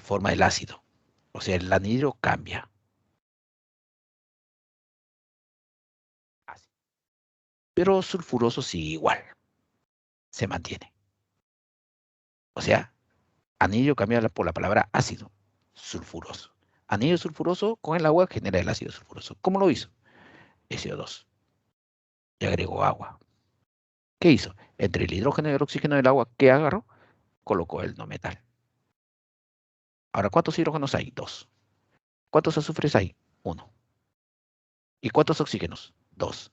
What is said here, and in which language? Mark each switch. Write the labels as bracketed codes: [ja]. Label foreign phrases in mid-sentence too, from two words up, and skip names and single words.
[es] Forma el ácido. O sea, el anhidro cambia. Así. Pero sulfuroso sigue igual. Se mantiene. O sea, anhidro cambia por la palabra ácido. Sulfuroso. Anhidro sulfuroso con el agua genera el ácido sulfuroso. ¿Cómo lo hizo? SO2. Y agregó agua. ¿Qué hizo? Entre el hidrógeno y el oxígeno del agua, ¿qué agarró? Colocó el no metal. Ahora, ¿cuántos hidrógenos hay? 2. ¿Cuántos azufres hay? 1. ¿Y cuántos oxígenos? 2.